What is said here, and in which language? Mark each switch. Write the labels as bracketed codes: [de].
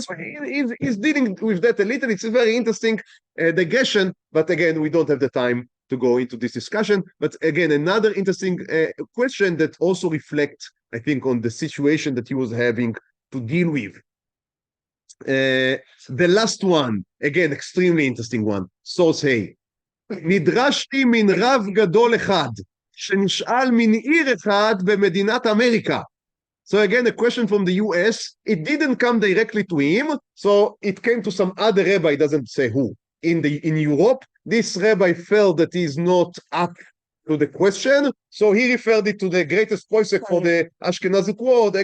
[en] So he's dealing with that a little. It's a very interesting digression, but again, we don't have the time to go into this discussion. But again, another interesting question that also reflects, I think, on the situation that he was having to deal with. The last one, again, extremely interesting one, source A. [he] נדרשתי מן רב גדול אחד, שנשאל מן עיר אחד במדינת אמריקה. [en] So again, a question from the US. It didn't come directly to him, so it came to some other rabbi, doesn't say who. In Europe, this rabbi felt that he's not up to the question, so he referred it to the greatest posek for the Ashkenazic world.